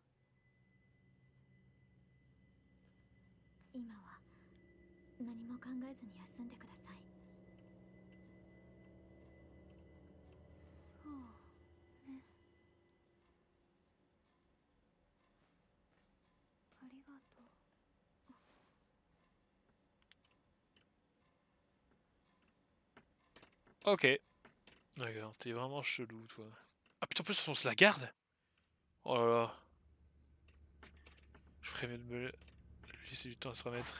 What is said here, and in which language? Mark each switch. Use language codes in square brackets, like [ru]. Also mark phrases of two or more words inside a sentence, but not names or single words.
[ja] 今は何も考えずに休んでください。そうね。ありがとう。 [fr] Ok. D'accord, t'es vraiment chelou, toi. Ah putain, en plus, on se la garde. Oh là là. Je ferais mieux de me laisser du temps à se remettre.